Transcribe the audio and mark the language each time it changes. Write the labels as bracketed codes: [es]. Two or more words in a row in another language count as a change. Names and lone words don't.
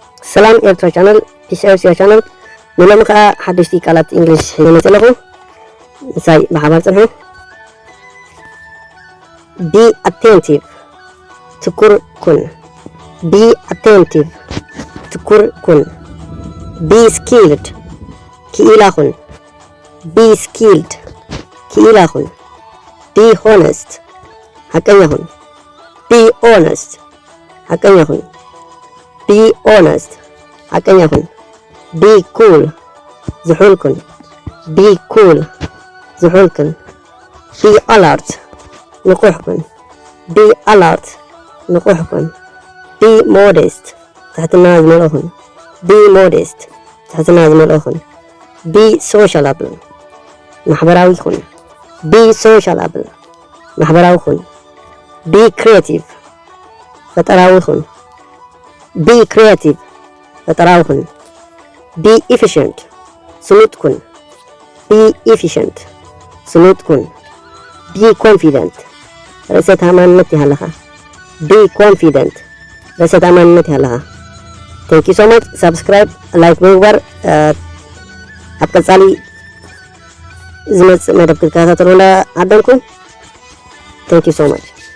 [ti] ሰላም ኤርትራ ቻናል ፒሲአርሲ ቻናል ንሎም ከዓ ሓደሽቲ ቃላት እንግሊዝ የመጽለኹ ሳይ በሓባር ጽንሑ [en] be attentive [ti] ትኩር ኩን [en] be attentive [ti] ትኩር ኩን [en] be skilled [ti] ክኢላ ኩን [en] be skilled [ti] ክኢላ ኩን [en] be honest [ti] ሐቀኛ ኩን [en] be honest [ti] ሐቀኛ ኩን [en] be honest [ti] ሐቀኛ ኩን [en] be cool [ti] ዝሑል ኩን [en] be cool [ti] ዝሑል ኩን be alert ንቁሕ ኩን [en] be alert [ti] ንቁሕ ኩን [en] be modest [ti] ትሕትና ዝመልኦ ኩን [en] be modest [ti] ትሕትና ዝመልኦ ኩን [en] be sociable [ti] ማሕበራዊ ኩን [en] be sociable [ti] ማሕበራዊ ኩን [en] be creative [ti] ፈጠራዊ ኩን [en] be creative [ti] ፈጠራዊ ኩን [en] be efficient [ti] ስሉጥ ኩን [en] be efficient [ti] ስሉጥ ኩን [en] be confident [ti] ርእሰ ተኣማንነት ይሃለኻ [en] be confident [ti] ርእሰ ተኣማንነት ይሃለኻ [en] thank you so much subscribe like [ti] ምግባር ኣብ ቀጻሊ ዝመጽእ መደብ ክትከታተሉና ዓደንኩም [en] thank you so much